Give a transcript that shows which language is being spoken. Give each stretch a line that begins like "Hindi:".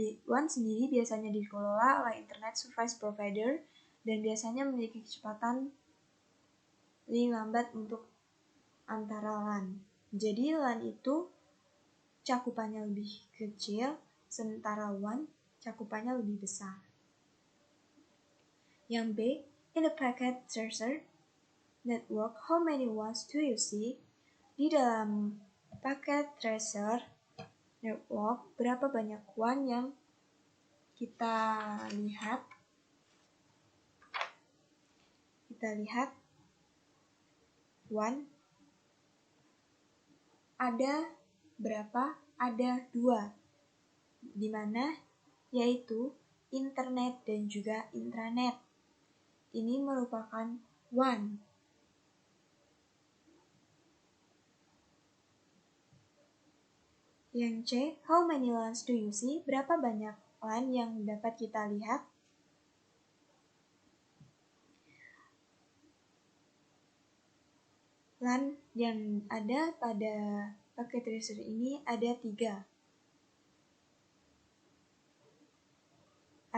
Indonesian: WAN sendiri biasanya dikelola oleh Internet Service Provider dan biasanya memiliki kecepatan lebih lambat untuk antara LAN. Jadi LAN itu cakupannya lebih kecil, sementara WAN cakupannya lebih besar. Yang B,
English: in the packet tracer network, how many WANs do you see?
Indonesian: Di dalam packet tracer network, berapa banyak WAN yang kita lihat? Kita lihat WAN ada berapa? Ada 2, di mana yaitu internet dan juga intranet. Ini merupakan WAN. Yang C,
English: how many LANs do you see?
Indonesian: Berapa banyak LAN yang dapat kita lihat? LAN yang ada pada packet tracer ini ada 3.